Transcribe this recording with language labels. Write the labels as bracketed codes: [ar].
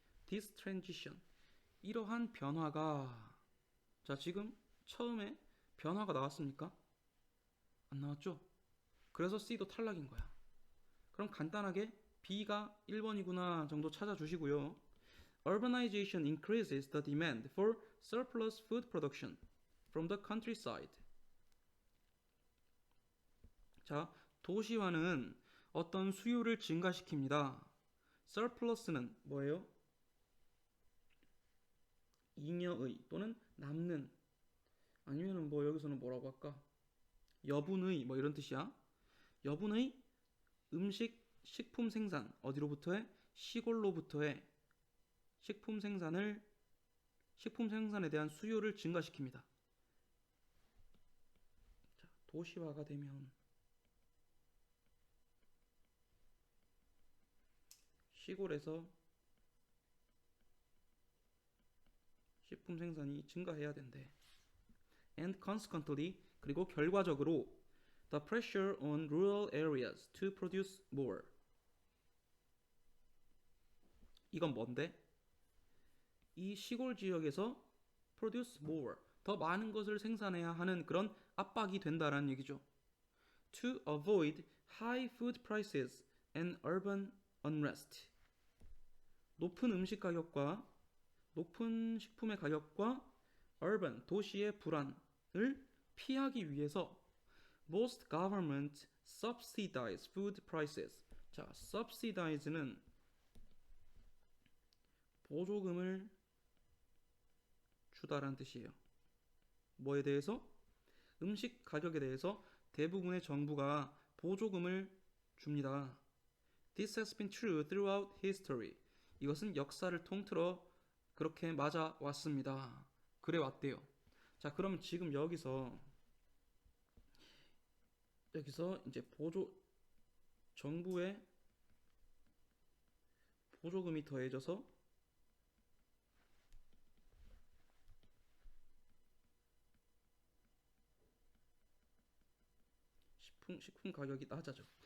[en] this transition, [ko] 이러한 변화가, 자, 지금 처음에 변화가 나왔습니까? 안 나왔죠? 그래서 C도 탈락인 거야. 그럼 간단하게 B가 1번이구나 정도 찾아주시고요. [en] Urbanization increases the demand for surplus food production from the countryside. [ko] 자, 도시화는 어떤 수요를 증가시킵니다. surplus는 뭐예요? 잉여의 또는 남는, 아니면은 뭐 여기서는 뭐라고 할까? 여분의 뭐 이런 뜻이야. 여분의 음식, 식품 생산, 어디로부터해? 시골로부터해 식품 생산에 대한 수요를 증가시킵니다. 자, 도시화가 되면 시골에서 식품 생산이 증가해야 된대. [en] And consequently, [ko] 그리고 결과적으로 [en] the pressure on rural areas to produce more. [ko] 이건 뭔데? 이 시골 지역에서 [en] produce more, [ko] 더 많은 것을 생산해야 하는 그런 압박이 된다라는 얘기죠. [en] To avoid high food prices and urban unrest. [ko] 높은 음식 가격과 높은 식품의 가격과 urban, 도시의 불안을 피하기 위해서 [en] most government subsidize food prices. [ko] 자, subsidize는 보조금을 주다라는 뜻이에요. 뭐에 대해서? 음식 가격에 대해서 대부분의 정부가 보조금을 줍니다. [en] This has been true throughout history. [ko] 이것은 역사를 통틀어 그렇게 맞아 왔습니다. 그래 왔대요. 자, 그러면 지금 여기서 이제 정부의 보조금이 더해져서 식품 가격이 낮아져.